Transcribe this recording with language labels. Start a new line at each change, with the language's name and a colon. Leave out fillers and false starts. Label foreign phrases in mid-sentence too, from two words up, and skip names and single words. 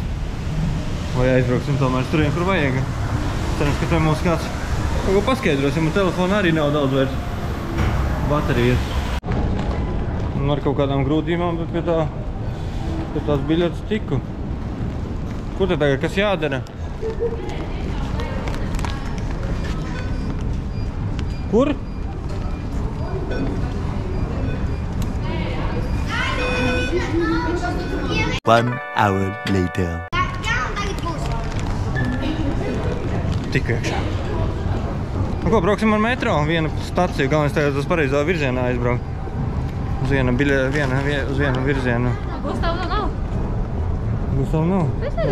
Latvian: Vai aizbrauksim tomēr turien, kur vajag. Cerams, ka te mums kāds kaut ko paskaidros, ja man telefona arī nav daudz vairs baterijas. Un ar kaut kādām grūtībām, bet pie tās biļetes tiku. Kur te tagad, kas jādara? Kur?
English: One hour later.
Latvian: Jā, un tagad būs. Tik iekšā. Nu ko, brauksim ar metro, vienu staciju, galvenais tagad uz pareizā virzienā aizbraukt. Uz vienu virzienu. Gustavu nav? Gustavu nav? Es nezinu.